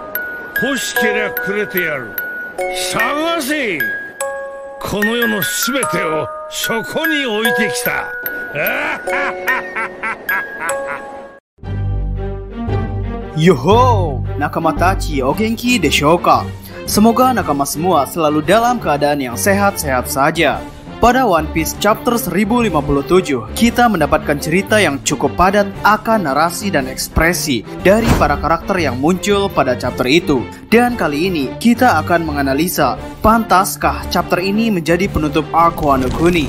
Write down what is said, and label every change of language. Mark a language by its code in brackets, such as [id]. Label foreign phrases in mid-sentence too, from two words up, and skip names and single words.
[ja] 欲しけりゃくれてやる。探せ。この世のすべてをそこに置いてきた。ヨホ、仲間たちお元気でしょうか? [id] Semoga nakama semua selalu dalam keadaan yang sehat-sehat saja. Pada One Piece chapter 1057, kita mendapatkan cerita yang cukup padat akan narasi dan ekspresi dari para karakter yang muncul pada chapter itu. Dan kali ini kita akan menganalisa, pantaskah chapter ini menjadi penutup arc Wano Kuni?